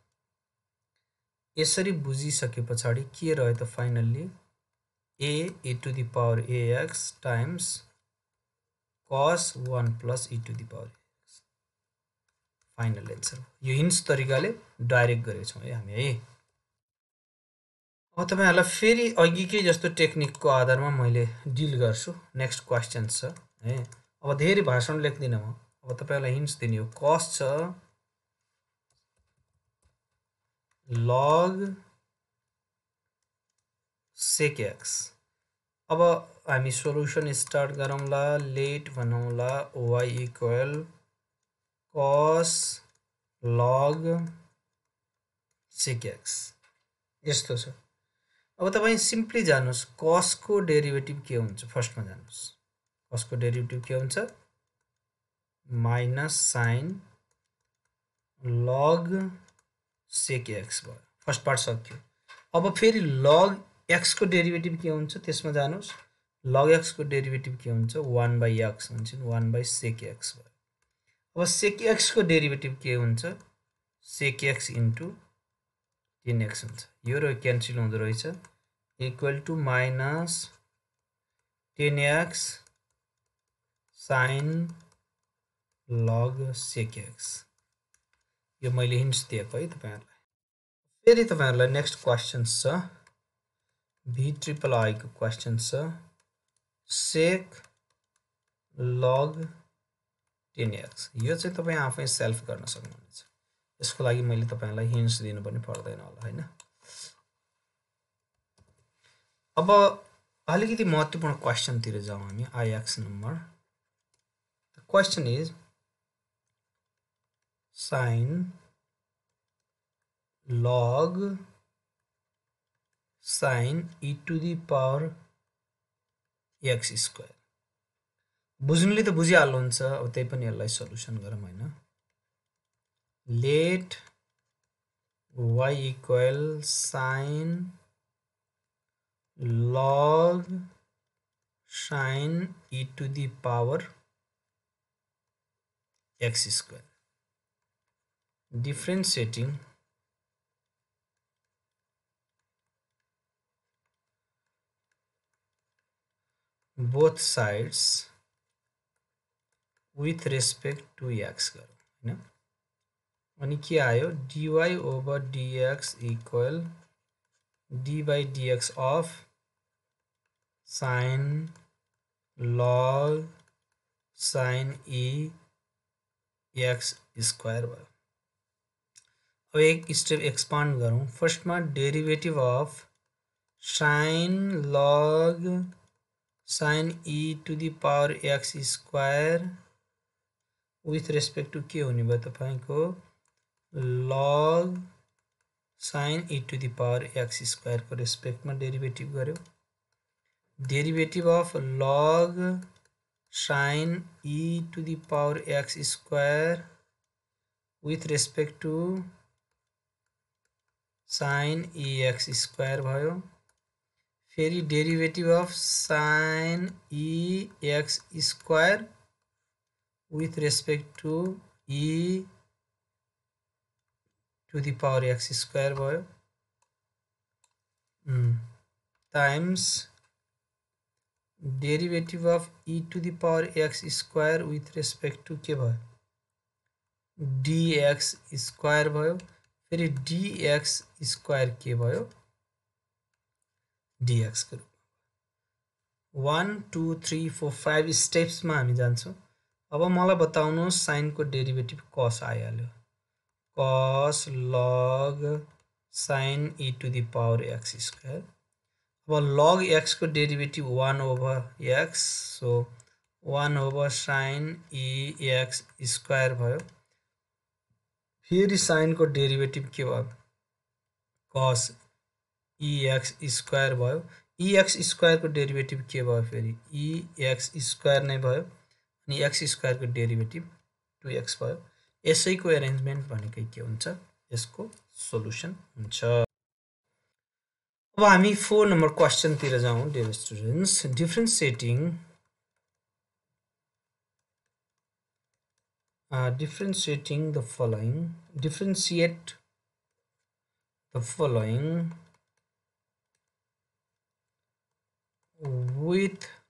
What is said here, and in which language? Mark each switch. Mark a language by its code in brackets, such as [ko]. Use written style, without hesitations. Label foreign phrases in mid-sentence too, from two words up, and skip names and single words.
[ne] यसरी बुझिसकेपछि के रह्यो त फाइनली [en] a e to the power ax times cos 1 plus e to the power ax final answer [ne] यो हिन्ट्स तरिकाले डाइरेक्ट गरेछौं है हामी है अब तपाईहरुलाई फेरि अघिकै जस्तो टेक्निकको आधारमा मैले डिल गर्छु [en] next question [ne] छ है अब धेरै भाषण लेख्दिन म अब तपाईहरुलाई हिन्ट्स दिने हो cos छ log sec x अब हामी [en] solution start [ne] गरौँला लेट भनौँला y [en] equal cos log sec x [ne] यस्तो छ अब तपाई सिम्पली जानुस् cos को डेरिभेटिभ के हुन्छ फर्स्टमा जानुस् cos को डेरिभेटिभ के हुन्छ [en] minus sin [ne] log sec x भयो [en] first part [ne] सक्यो अब फेरि log x को डेरिभेटिभ के हुन्छ त्यसमा जानुस् log x को डेरिभेटिभ के हुन्छ 1 by x हुन्छ 1 by sec x भयो अब sec x को डेरिभेटिभ के हुन्छ [en] sec x into tan x [ne] हुन्छ यो र क्यान्सल हुँदो रहेछ [en] equal to minus tan x sin log sec x [ne] यो मैले हिन्ट्स दिएको है तपाईहरुलाई फेरि तपाईहरुलाई [en] next questions [ne] छ v ट्रिपल I को क्वेशन छ [en] sec log tan x [ne] यो चाहिँ तपाई आफै सेल्फ गर्न सक्नुहुन्छ यसको लागि मैले तपाईहरुलाई हिन्ट्स दिनु पनि पर्दैन होला हैन अब अलिकति महत्त्वपूर्ण क्वेशन तिर जाउँ हामी ix नम्बर [en] the question is sin log sin e to the power x square [ne] बुझ्नुले त बुझिहाल्नुहुन्छ अब त्यही पनि यसलाई सल्युसन गरौँ हैन [en] let y equal sin log sin e to the power x square differentiating both sides with respect to x [ne] गरौँ हैन अनि के आयो [en] dy over dx equal d by dx of sin log sin e x square [ne] भयो अब एक स्टेप एक्सपान्ड गरौँ फर्स्टमा डेरिभेटिभ [en] अफ sin log sin e to the power x square with respect to [ne] के हुने भयो तपाईको [en] log sin e to the power x square को रेस्पेक्ट में डेरिभेटिभ गर्यो derivative of log sin e to the power x square with respect to sin ex square [ne] भयो फेरि [en] derivative of sin ex square with respect to e to the power x square [ne] भयो times [en] derivative of e to the power x square with respect to [ne] के भयो [en] dx square [ne] भयो फेरि [en] dx square [ne] के भयो dx को 1 2 3 4 5 स्टेप्स मा हामी जान्छौं अब मलाई बताउनुस् sin को डेरिभेटिभ cos आइहाल्यो cos [en] log sin e to the power x square [ne] अब log x को डेरिभेटिभ [en] 1 over x so 1 over sin e x square [ne] भयो फेरि sin को डेरिभेटिभ के भयो [en] cos ex square [ne] भयो [en] ex square [ne] को डेरिभेटिभ के भयो फेरि [en] ex square [ne] नै भयो अनि [en] x square [ne] को डेरिभेटिभ 2x भयो यसैको अरेन्जमेन्ट भनेकै के हुन्छ यसको सोलुसन हुन्छ अब हामी 4 नम्बर क्वेशन तिर जाउँ [en] dear students differentiate the following with